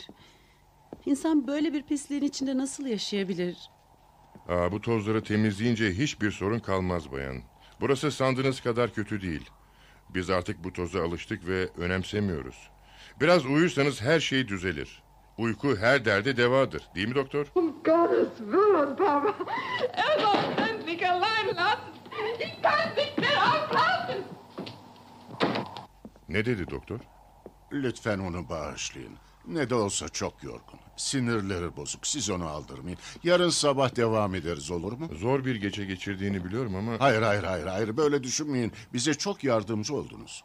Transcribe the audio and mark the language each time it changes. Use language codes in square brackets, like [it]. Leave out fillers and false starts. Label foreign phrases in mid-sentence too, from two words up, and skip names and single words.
[tr] İnsan böyle bir pisliğin içinde nasıl yaşayabilir? Bu tozları temizleyince hiçbir sorun kalmaz bayan. Burası sandığınız kadar kötü değil. Biz artık bu toza alıştık ve önemsemiyoruz. Biraz uyursanız her şey düzelir. Uyku her derde devadır, değil mi doktor? [de] Gottes Willen, Papa. Soll endlich allein lassen. Ich kann nicht mehr aufpassen. [tr] Ne dedi doktor? Lütfen onu bağışlayın. Ne de olsa çok yorgun. Sinirleri bozuk. Siz onu aldırmayın. Yarın sabah devam ederiz, olur mu? Zor bir gece geçirdiğini biliyorum ama... Hayır. Böyle düşünmeyin. Bize çok yardımcı oldunuz.